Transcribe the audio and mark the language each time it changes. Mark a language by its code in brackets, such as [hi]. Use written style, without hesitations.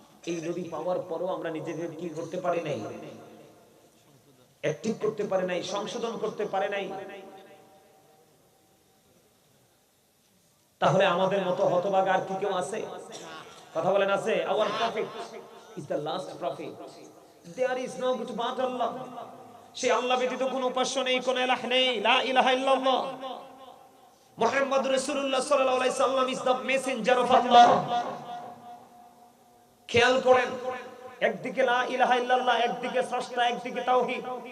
[bn] এই নবী পাওয়ার পরও আমরা নিজেদের কি করতে পারি নাই, অ্যাক্টিভ করতে পারি নাই, সংশোধন করতে পারি নাই। তাহলে আমাদের মতো হতভাগা আর কি কেউ আছে? কথা বলেন আছে? [en] Our prophet is the last prophet. There is no good but Allah. [bn] সেই আল্লাহ ব্যতীত কোনো উপাস্য নেই, কোনো ইলাহ নেই, [ar] লা ইলাহা ইল্লাল্লাহ। [en] মুহাম্মদুর রাসূলুল্লাহ সাল্লাল্লাহু আলাইহি সাল্লাম is the messenger of Allah. [bn] খেয়াল করেন, একদিকে [ar] লা ইলাহা ইল্লাল্লাহ, [bn] একদিকে স্রষ্টা, একদিকে তাওহীদ।